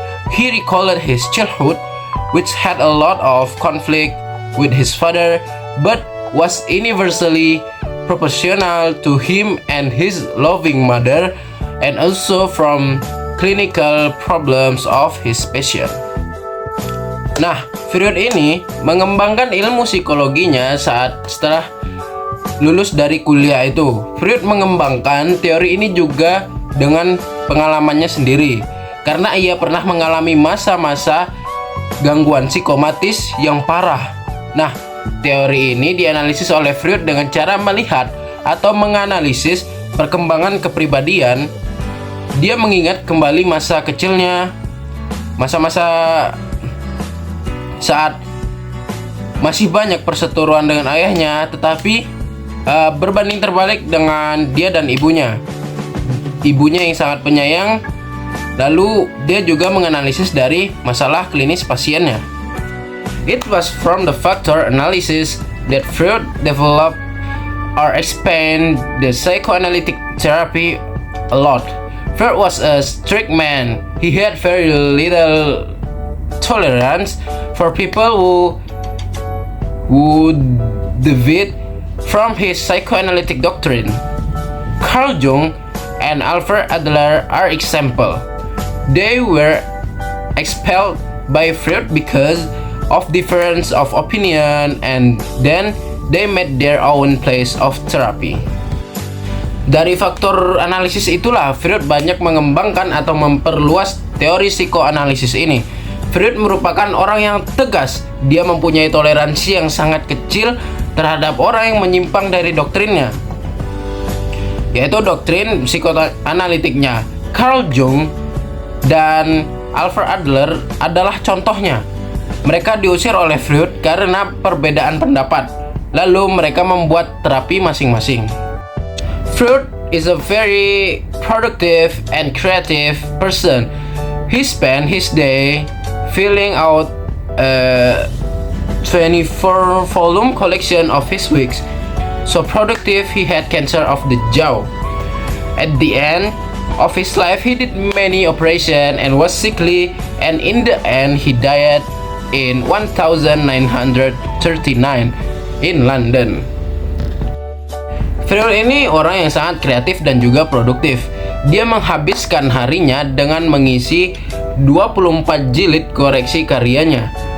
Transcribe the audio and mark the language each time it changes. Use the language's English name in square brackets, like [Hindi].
[English] He recalled his childhood, which had a lot of conflict with his father, but was universally proportional to him and his loving mother, and also from clinical problems of his patient. [Indonesian] Nah, Freud ini mengembangkan ilmu psikologinya setelah lulus dari kuliah itu. Freud mengembangkan teori ini juga dengan pengalamannya sendiri, karena ia pernah mengalami masa-masa gangguan psikomatis yang parah. Nah, teori ini dianalisis oleh Freud dengan cara melihat atau menganalisis perkembangan kepribadian. Dia mengingat kembali masa kecilnya, masa-masa saat masih banyak perseteruan dengan ayahnya, tetapi berbanding terbalik dengan dia dan ibunya. Ibunya yang sangat penyayang. Lalu dia juga menganalisis dari masalah klinis pasiennya. [English] It was from the factor analysis that Freud developed or expand the psychoanalytic therapy a lot. Freud was a strict man. He had very little tolerance for people who deviate from his psychoanalytic doctrine. Carl Jung and Alfred Adler are example. They were expelled by Freud because of difference of opinion, and then they made their own place of therapy. [Indonesian] Dari faktor analisis itulah Freud banyak mengembangkan atau memperluas teori psikoanalisis ini. Freud merupakan orang yang tegas. Dia mempunyai toleransi yang sangat kecil terhadap orang yang menyimpang dari doktrinnya, yaitu doktrin psikoanalitiknya. Carl Jung dan Alfred Adler adalah contohnya. Mereka diusir oleh Freud karena perbedaan pendapat. Lalu mereka membuat terapi masing-masing. [English] Freud is a very productive and creative person. He spent his day filling out a 24-volume collection of his works. So productive, he had cancer of the jaw. At the end of his life, he did many operations and was sickly, and in the end, he died in 1939 in London. [Indonesian] Freud ini orang yang sangat kreatif dan juga produktif. Dia menghabiskan harinya dengan mengisi 24 jilid koleksi karyanya.